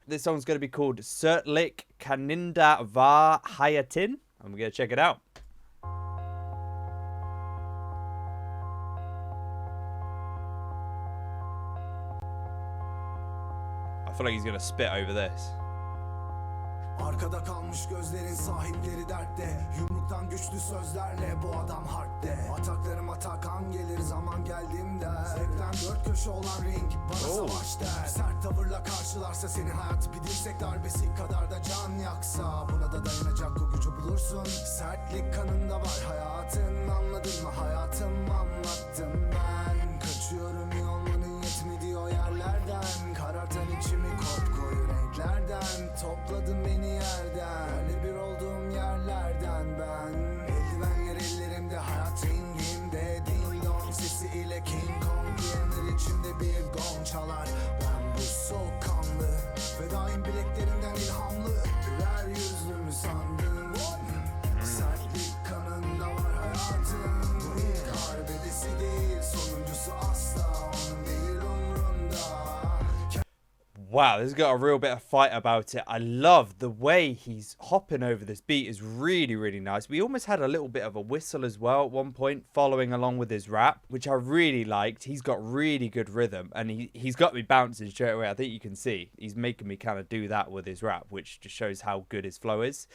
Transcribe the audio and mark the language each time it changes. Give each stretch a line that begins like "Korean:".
English: This song's going to be called Sertlik, Kanında ve Hayatın, and we're going to check it out. I feel like he's going to spit over this.
Turkish: Arkada kalmış gözlerin sahipleri dertte. Yumruktan güçlü sözlerle bu adam hardde. Ataklarım atakan gelir zaman geldiğimde. Zevkten dört köşe olan ring bana savaş der. Sert tavırla karşılarsa seni hayat bir dirsek darbesi kadar da can yaksa. Buna da dayanacak o gücü bulursun. Sertlik kanında var hayatın, anladın mı hayatım, anlattım ben. Kaçıyorum iyi olmanın yetmediği o yerlerden. Karartan içimi kopkoyu renklerden. Topladın beni yerden, yerle bir olduğum yerlerden ben. Eldivenler ellerimde, hayat ringimde. Ding dong sesi ile King Kong diyenler içinde bir gong çalar. Ben bu soğukkanlı ve daim bileklerimden ilhamlı. Güler yüzlümü sandın. Sertlik kanında var hayatın. Bu ilk harbedesi değil, sonuncusu asla onun değil umrunda.
English: Wow, this has got a real bit of fight about it. I love the way he's hopping over this beat is really, really nice. We almost had a little bit of a whistle as well at one point, following along with his rap, which I really liked. He's got really good rhythm, and he's got me bouncing straight away. I think you can see he's making me kind of do that with his rap, which just shows how good his flow is.